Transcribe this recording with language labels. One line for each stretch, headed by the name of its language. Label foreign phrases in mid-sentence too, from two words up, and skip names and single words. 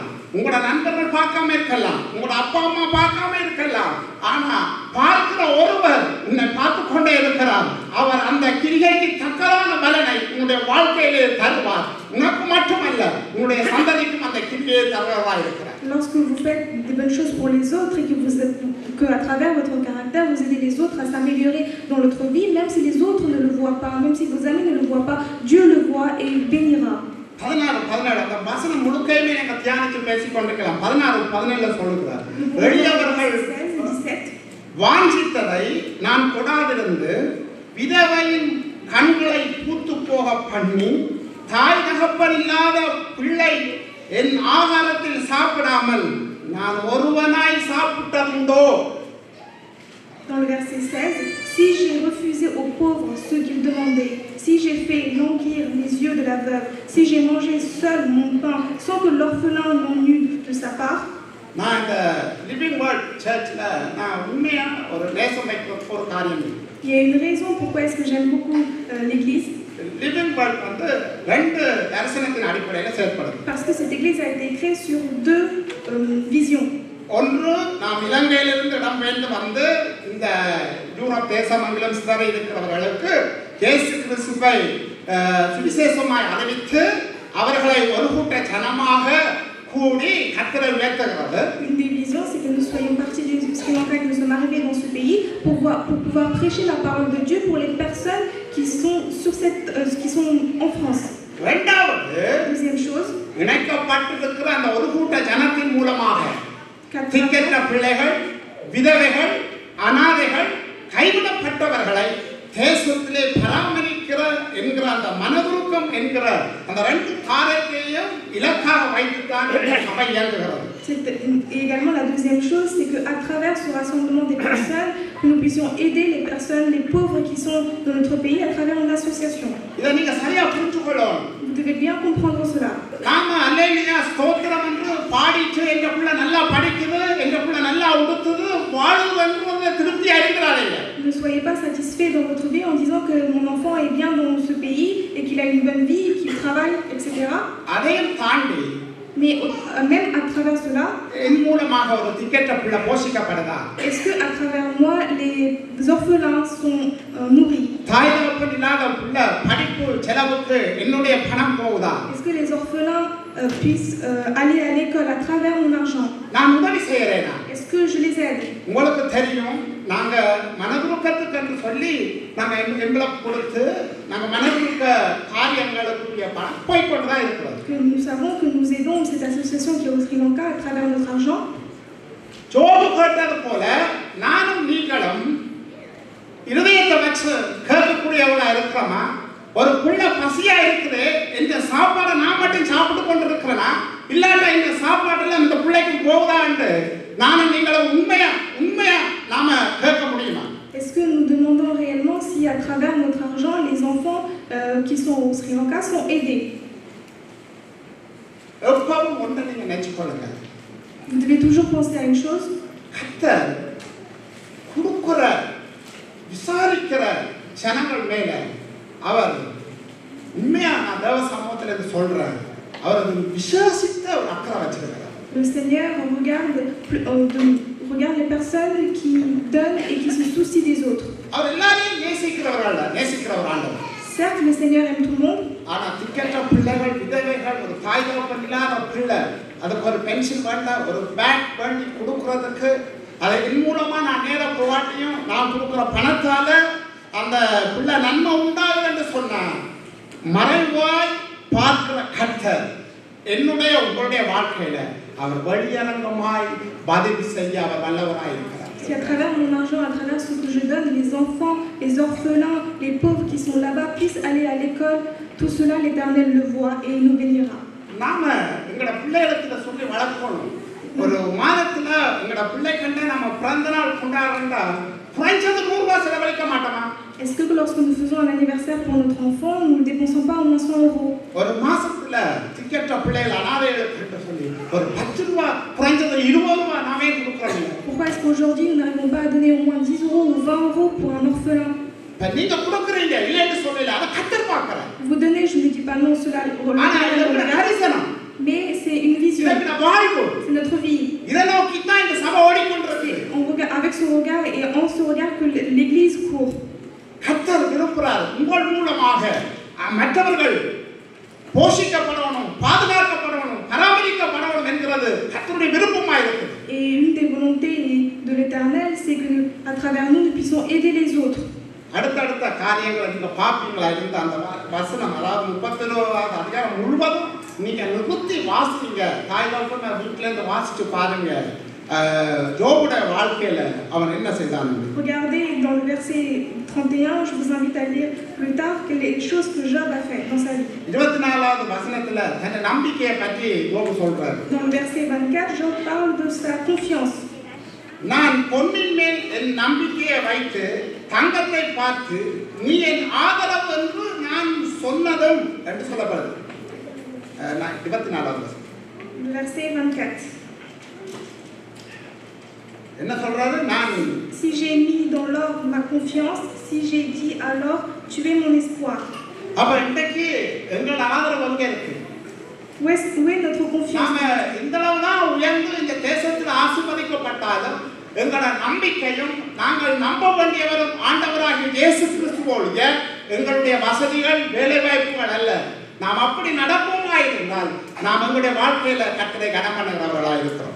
Tamil: உங்களோட நண்பர்கள் பார்க்காம இருக்கலாம், உங்களோட அப்பா அம்மா பார்க்காம இருக்கலாம். ஆனா பார்க்கிற ஒருவர் உன்னை பார்த்து கொண்டே இருக்கிறார். அவர் அந்த கிரியைக்கு தக்கதான பலனை உன்னுடைய வாழ்க்கையிலே தருவார். உனக்கு மட்டுமல்ல உன்னுடைய சந்ததிக்கும் அந்த கிரியை தருவதா இருக்கிறார்.
French: Lorsque vous faites des bonnes choses pour les autres et que à travers votre caractère, vous aidez les autres à s'améliorer dans votre vie, même si les autres ne le voient pas, même si vos amis ne le voient pas, Dieu le voit et il bénira.
Tamil: 16 அந்த வசனம் முழுக்கையுமே நீங்க தியானிச்சு பேசிக் கொண்டிருக்கலாம். 16-17 சொல்லுகிறார், எளியவர்கள் வாஞ்சித்ததை நான் கொடாதிருந்து விதவையின் கண்களை பூத்து போக பண்ணி தாய் தகப்பன் இல்லாத பிள்ளை என் ஆகாரத்தில் சாப்பிடாமல் நான் ஒருவனாய் சாப்பிட்டதுண்டோ.
French: Dans le verset 16, si j'ai refusé aux pauvres ce qu'ils demandaient, si j'ai fait languir les yeux de la veuve, si j'ai mangé seul mon pain sans que l'orphelin n'en eût de sa part.
Tamil: நான் இந்த லிவிங் வேர்ல்ட் சர்ச்ல நான் உண்மையா ஒரு நேசம் வைக்கிற ஒரு காரியம்.
French: Il y a une raison pourquoi est-ce que j'aime beaucoup l'église.
Tamil: லிவிங் வேர்ல்ட் வந்து ரெண்டு தரிசனத்தின் அடிப்படையில் செயல்படுது.
French: Parce que cette église a été créée sur deux visions.
Tamil: ஒன்று நாம் இலங்கையிலிருந்து இடம்பெயர்ந்து வந்து இந்த யூரோப் தேசமங்கலம் சிதறி இருக்கிறவர்களுக்கு இயேசு கிறிஸ்துவை சுவிசேஷமாய் அறிவித்து அவர்களை ஒரு கூட்ட ஜனமாக கூடி கர்த்தரை உயர்த்துகிறது.
French: Une des visions, c'est que nous soyons partis du Sri Lanka, que nous sommes arrivés dans ce pays pour pouvoir prêcher la parole de Dieu pour les personnes qui sont qui sont en France. Deuxième chose,
Tamil: இணைக்கப்பட்டிருக்கிற அந்த ஒரு கூட்ட ஜனத்தின் மூலமாக திக்கற்ற பிள்ளைகள், விதவைகள், அனாதைகள், கைவிடப்பட்டவர்களை தேசத்திலே பராமரிக்கிற என்கிற அந்த மனதுருக்கம் என்கிற அந்த ரெண்டு காரியத்தையும் இலக்காக வைத்துத்தான் சபை இயங்குகிறது.
French: Et également la deuxième chose, c'est qu'à travers ce rassemblement des personnes, que nous puissions aider les personnes, les pauvres qui sont dans notre pays à travers une association.
Tamil: இதை நீங்க சரியா புரிஞ்சுக்கணும்.
French: Vous devez bien comprendre cela.
Tamil: நாம அல்லேலூயா ஸ்தோத்திரம் என்று பாடிட்டு எங்க பிள்ளை நல்லா படிக்குது, எங்க பிள்ளை நல்லா உடுத்துது, வாழுதுன்றது திருப்தி அடைகிறாங்க.
French: Ne soyez pas satisfait dans votre vie en disant que mon enfant est bien dans ce pays et qu'il a une bonne vie, qu'il travaille, etc.
Tamil: அதையும் தாண்டி
French: Mais même à travers cela, est-ce que à travers moi les orphelins sont nourris? Est-ce que les orphelins puissent aller à l'école à travers mon argent? Est-ce que je les aide?
Tamil: நாங்க மனதுருக்கத்துக்கு என்று சொல்லி நாங்க எம்பளப் கொடுத்து நாங்க மனதுருக்க காரியங்களுக்கு பணம் போய் கொண்டு தான் இருக்கிறோம்.
French: Nous savons que nous aidons cette association qui est au Sri Lanka à travers notre argent.
Tamil: ஜோபு கேட்டது போல நானும் நீங்களும் இருதயத்தை வச்சு கேட்கக்கூடியவங்களா இருக்கிறோமா? ஒரு பிள்ளை பசியா இருக்குது, இந்த சாப்பாடை நான் மட்டும் சாப்பிட்டு கொண்டு இருக்கிறேனா, இல்லாட்டா இந்த சாப்பாடுல இந்த பிள்ளைக்கு போகுதான்னு நானும் நீங்களும் உண்மையா நாம கேட்க முடியுமா?
French: Est-ce que nous demandons réellement si à travers notre argent les enfants qui sont au Sri Lanka sont aidés?
Tamil: எப்பவும் ஒன்றை நீங்க நினைச்சுக்கொள்ளுங்க.
French: Vous devez toujours penser à une chose.
Tamil: கர்த்தர் கொடுக்கிற விசாரிக்கிற ஜனங்கள் மேல அவர் உண்மையா நான் தேவ சமூகத்துல இருந்து சொல்றேன், அவர் விசுவாசித்த ஒரு அக்கறை வச்சிருக்கிறார்.
French: Le Seigneur regarde les personnes qui donnent et qui se soucient des autres.
Tamil: அவர் எல்லாரையும் நேசிக்கிறவர் ஆண்டவர்.
French: Certes, le Seigneur aime tout le monde.
Tamil: ஆனா திக்கற்ற பிள்ளைகள், விதவைகள், ஒரு தாய் தகப்பன் இல்லாத பிள்ளை, அதுக்கு ஒரு பென்ஷன் வேண்டாம், ஒரு பேக் பண்ணி கொடுக்கறதுக்கு அதன் மூலமா நான் நேர போவாட்டியும் நான் கொடுக்குற பணத்தால அந்த பிள்ளை நன்மை உண்டாகும் என்று சொன்னான். மறைவாய் பார்க்கிற கர்த்தர் என்னுடைய உங்களுடைய வாழ்க்கையில அவர் வழியரங்கமாய் பதிவு செய்ய அவர் வல்லவராய் இருக்கிறார்.
French: Si à travers mon argent, à travers ce que je donne, les enfants, les orphelins, les pauvres qui sont là-bas puissent aller à l'école, tout cela l'Éternel le voit et il nous bénira.
Tamil: நாம எங்கட பிள்ளைகளுக்கு சொல்லி வளர்க்கணும். ஒரு மாதத்துல எங்கட பிள்ளை கண்ட நம்ம பிறந்த நாள் கொண்டாடுறா குறைஞ்சது 100 ரூபாய் செலவழிக்க மாட்டோமா?
French: Est-ce que lorsque nous faisons un anniversaire pour notre enfant, nous ne dépensons pas au moins 100 €?
Tamil: ஒரு மாசத்துல திக்கற்ற பிள்ளைகள் அனாதைகளுக்கு சொல்லி ஒரு 10 ரூபாய் குறைஞ்சது 20 ரூபாய் நாமே கொடுக்கறோம்.
French: Pourquoi est-ce qu'aujourd'hui nous n'arrivons pas à donner au moins 10 € ou 20 € pour un orphelin?
Tamil: நீங்க கொடுக்கறீங்க இல்லன்னு சொல்லல, அத கர்த்தர் பார்க்கறார்.
French: Vous donnez, je ne dis pas non, cela mais c'est une vision. C'est notre vie. Avec ce regard et en ce regard que l'Église court.
Tamil: கர்த்தர் விரும்புகிறார் உங்கள் மூலமாக மற்றவர்கள் போஷிக்கப்படணும், பாதுகாக்கப்படணும், பராமரிக்கப்படணும் என்கிறது கர்த்தருடைய
French: Et une des volontés de l'Éternel, c'est que à travers nous, nous puissions aider les autres.
Tamil: அடுத்தடுத்த காரியங்களை நீங்க பாப்பீங்களா இருந்த அந்த வசனம், அதாவது 31வது அதிகாரம் முழுவதும் நீங்க நிறுத்தி வாசிங்க. தாய் தகப்பன் வீட்டுல இருந்து வாசிச்சு பாருங்க ஜோபுடைய வாழ்க்கையில அவன் என்ன செய்தான்.
French: Regardez dans le verset 31, je vous invite à lire plus tard les choses que Job a fait dans sa vie.
Tamil: 24வது வசனத்துல தன் நம்பிக்கையை பற்றி ஜோபு சொல்றாரு.
French: Dans le verset 24, Job parle de sa confiance.
Tamil: நான் பொன்னின் மேல் என் நம்பிக்கையை வைத்து தங்கத்தை பார்த்து நீ என் ஆதரவு என்று நான் சொன்னதும் என்று சொல்லப்படுது. 24வது
French: Verset 24.
Tamil: என்ன சொல்றாரு? நான்
French: Si j'ai mis dans l'or ma confiance, si j'ai dit alors tu es mon espoir.
Tamil: அப்ப இன்னைக்கு எங்களோட ஆதரவு எங்க இருக்கு?
French: Où est notre confiance?
Tamil: நாம இந்த அளவு தான் உயர்ந்து இந்த தேசத்தில் ஆசீர்வதிக்கப்பட்டாலும் எங்களோட நம்பிக்கையும் நாங்கள் நம்ப வேண்டியவரும் ஆண்டவராகிய இயேசு கிறிஸ்துவோடைய எங்களுடைய வசதிகள் வேலை வாய்ப்புகள் அல்ல. நாம் அப்படி நடப்போமா இருந்தால் நாம் எங்களுடைய வாழ்க்கையில கர்த்தரை கனம் பண்ணுகிறவர்களா இருக்கிறோம்.